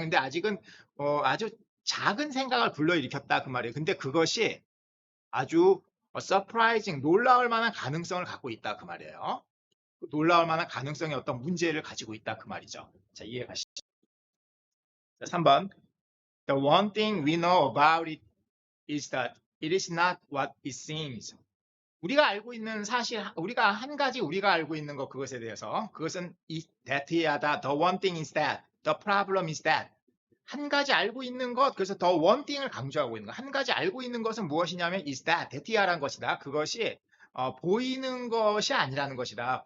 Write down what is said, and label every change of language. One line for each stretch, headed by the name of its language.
Korean: 근데 아직은 아주 작은 생각을 불러일으켰다 그 말이에요. 근데 그것이 아주 surprising, 놀라울 만한 가능성을 갖고 있다 그 말이에요. 놀라울 만한 가능성의 어떤 문제를 가지고 있다 그 말이죠. 자, 이해가시죠? 3번.
English: The one thing we know about it is that it is not what it seems.
Korean: 우리가 알고 있는 사실, 우리가 알고 있는 것, 그것에 대해서, 그것은 that이하다.
English: The one thing is that. The problem is that.
Korean: 한 가지 알고 있는 것, 그래서
English: the one thing
Korean: 을 강조하고 있는 것. 한 가지 알고 있는 것은 무엇이냐면 is that이라는 것이다. 그것이 보이는 것이 아니라는 것이다.